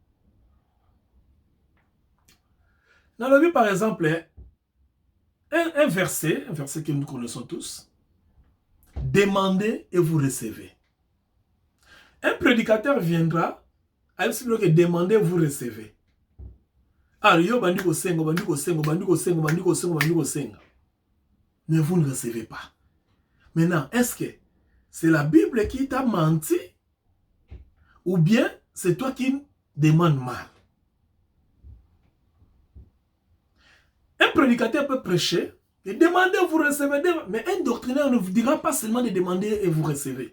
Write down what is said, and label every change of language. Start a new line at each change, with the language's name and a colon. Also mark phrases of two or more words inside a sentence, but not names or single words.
French: Dans la Bible, par exemple, un verset que nous connaissons tous, demandez et vous recevez. Un prédicateur viendra, à expliquer que demandez et vous recevez.
Lingala: Ah, yo bandiko sengo, bandiko sengo, bandiko sengo, bandiko sengo, bandiko sengo.
French: Mais vous ne recevez pas. Maintenant, est-ce que c'est la Bible qui t'a menti ou bien c'est toi qui demandes mal? Un prédicateur peut prêcher et demander et vous recevez, mais un doctrinaire ne vous dira pas seulement de demander et vous recevez.